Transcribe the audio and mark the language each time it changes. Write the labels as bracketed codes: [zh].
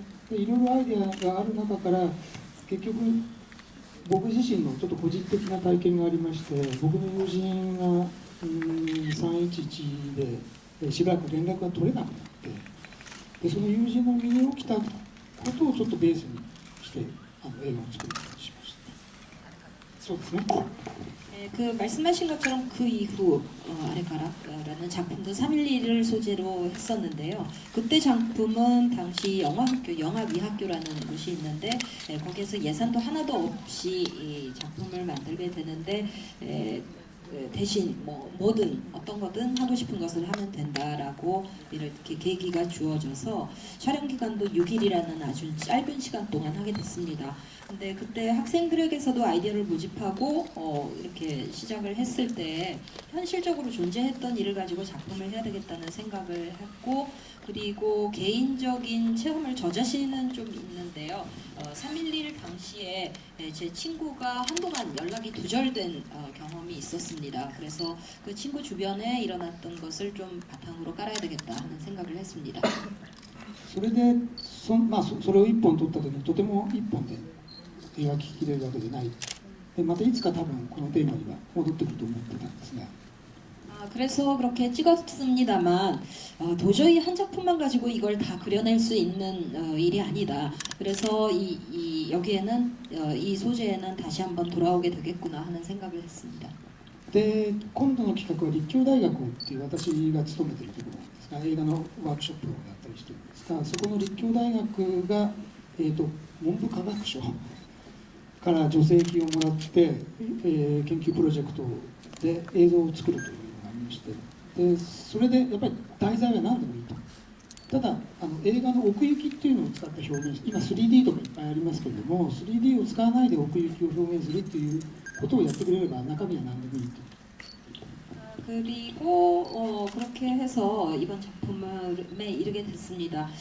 [ja] でいろいろアイディアがある中から結局僕自身のちょっと個人的な体験がありまして、僕の友人が311でしばらく連絡が取れなくなって、でその友人の身に起きたことをちょっとベースにして映画を作ることにしました。そうですね。 [ko] 그 말씀하신 것처럼 그 이후 아레카라라는 작품도 3.11을 소재로 했었는데요. 그때 작품은 당시 영화미학교라는 곳이 있는데 거기에서 예산도 하나도 없이 이 작품을 만들게 되는데 대신 뭐든 어떤 거든 하고 싶은 것을 하면 된다라고 이렇게 계기가 주어져서 촬영 기간도 6일이라는 아주 짧은 시간 동안 하게 됐습니다. 근데 그때 학생들에게서도 아이디어를 모집하고 이렇게 시작을 했을 때 현실적으로 존재했던 일을 가지고 작품을 해야 되겠다는 생각을 했고, 그리고 개인적인 체험을 저 자신은 좀 있는데요. 3.11 당시에 제 친구가 한동안 연락이 두절된 경험이 있었습니다. 그래서 그 친구 주변에 일어났던 것을 좀 바탕으로 깔아야 되겠다 하는 생각을 했습니다. [ja] それでまあ、それを1本撮った時にとても1本で描ききれるわけでない。でまたいつか多分このテーマには戻ってくると思ってたんですが。 [ko] 그래서 그렇게 찍었습니다만 도저히 한 작품만 가지고 이걸 다 그려낼 수 있는 일이 아니다. 그래서 여기에는 이 소재에는 다시 한번 돌아오게 되겠구나 하는 생각을 했습니다. [ja] で今度の企画は立教大学っていう私が勤めているところなんですが、映画のワークショップをやったりしてるんですが、そこの立教大学が、文部科学省から助成金をもらって、研究プロジェクトで映像を作るという。でそれでやっぱり題材は何でもいいと。ただ映画の奥行きっていうのを使った表現、今 3D とかいっぱいありますけれども 3D を使わないで奥行きを表現するっていうことをやってくれれば中身は何でもいいと。 [ko] 그리고 그렇게 해서 이번 작품에 이르게 됐습니다.